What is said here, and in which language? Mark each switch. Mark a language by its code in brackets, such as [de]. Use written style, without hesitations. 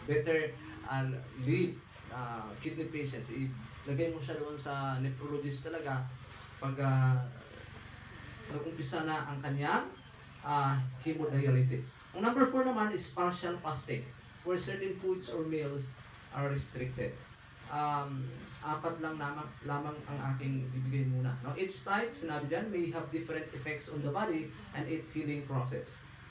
[en] Better leave kidney patients. [tl] Ilagay mo siya doon sa nephrologist talaga pag nag-umpisa na ang kanyang hemodialysis. Ang number 4 naman [en] is partial fasting, where certain foods or meals are restricted. [tl] Apat lang lamang ang aking bibigay muna. [en] Each type, [tl] sinabi dyan, [en] may have different effects on the body and its healing process.